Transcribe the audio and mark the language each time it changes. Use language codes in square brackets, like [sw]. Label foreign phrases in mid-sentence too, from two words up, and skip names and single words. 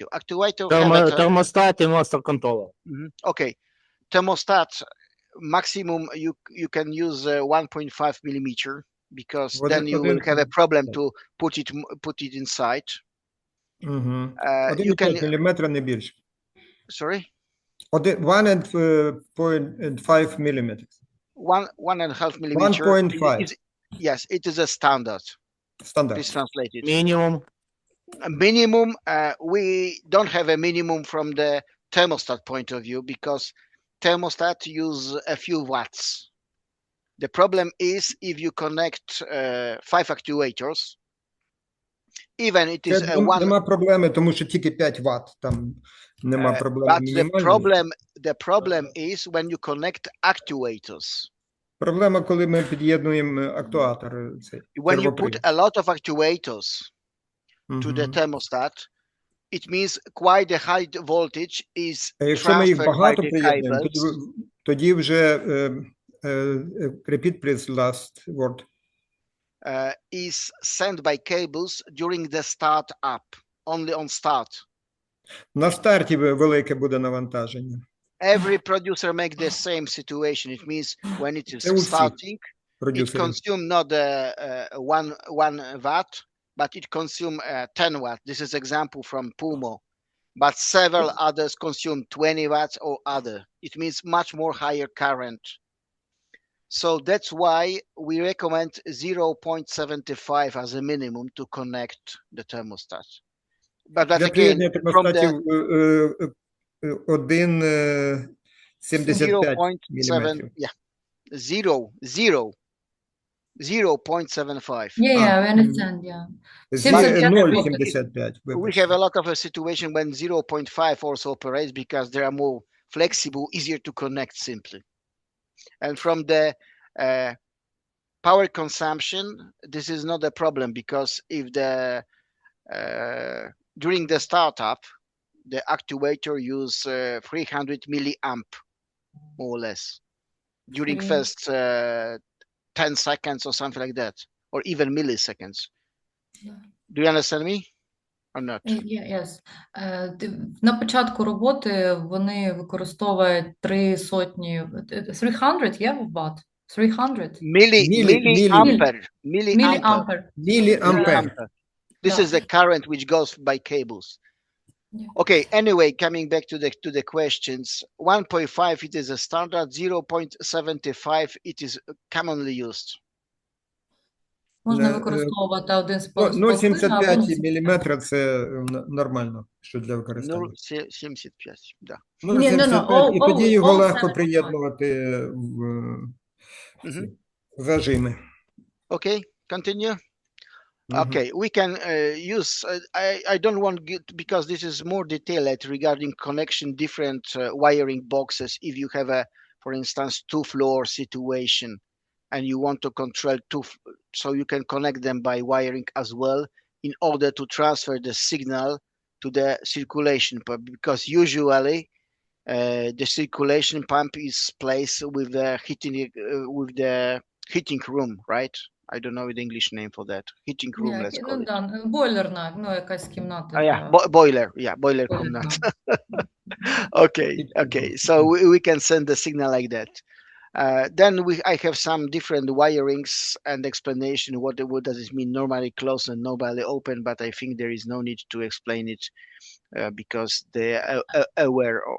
[en] Actuator have a [uk] Термостат і [en] master controller. okay. Thermostat maximum you can use 1.5 millimeter, because then you will have a problem to put it inside. Угу. You can [uk] 1,5 міліметра, не більше. [en] sorry [uk] 1.5 міліметр. [en] 1.5 millimeter. 1.5. Yes, it is a standard. [uk] Стандарт. [en] Please translate it. [uk] Мінімум. [en] Minimum, we don't have a minimum from the thermostat point of view, because thermostat use a few watts. The problem is if you connect 5 actuators, even it is a one. [uk] Нема проблеми, тому що тільки 5 Вт, там нема проблеми [en] But [uk] мінімальної. [en] the problem is when you connect actuators. [uk] Проблема, коли ми під'єднуємо актуатор. Цей, [en] When you put [uk] сервопривід. [en] a lot of actuators to the Мгм. thermostat, it means quite a high voltage is [uk] А якщо ми їх [en] transferred by [uk] багато [en] the [uk] приєднуємо, [en] cables. [uk] тоді вже [en] repeat please last word. Is sent by cables during the start up, only on start. [uk] На старті велике буде навантаження. [en] Every producer make the same situation. It means when it is [uk] Це у всіх [en] starting, it [uk] продюсерів. [en] consume not one watt, but it consume 10 watt. This is example from PURMO, but several others consume 20 watts or other. It means much more higher current. So that's why we recommend 0.75 as a minimum to connect the thermostat. But [uk] Для [en] again, [uk] приєднання [en] from the [uk] термостатів 1,75 міліметрів. [en] yeah, 0.75. Yeah, we understand, yeah. 0,75. We have a lot of a situation when 0.5 also operates, because they are more flexible, easier to connect simply. And from the power consumption, this is not a problem, because if the during the startup, the actuator use 300 milliamp, more or less, during first 10 seconds or something like that, or even milliseconds. Yeah. Do you understand me or not? Yes. [uk] На початку роботи вони використовують 300, [en] yeah, Watt? 300? Milliampere. [uk] Міліампер. [en] This Yeah. is the current which goes by cables. Yeah. Okay, anyway, coming back to the questions, 1.5 it is a standard, 0.75 it is commonly used. [uk] Можна використовувати один з 0,75 міліметра це нормально, що для використання. 0,75, да. 0,75, і тоді його легко 0,75. приєднувати в зажими. [en] Okay, continue. Мгм. Okay, we can use, I don't want because this is more detailed regarding connection, different wiring boxes. If you have a, for instance, 2-floor situation and you want to control so you can connect them by wiring as well, in order to transfer the signal to the circulation pump, because usually the circulation pump is placed with the heating room, right? I don't know the English name for that. Heating room, let's call it. [uk] Бойлерна, якась кімната. [en] Yeah, boiler. Yeah, boiler комната. Okay. So we can send the signal like that. Then I have some different wirings and explanation. What does it mean? Normally closed and normally open, but I think there is no need to explain it because they are aware of.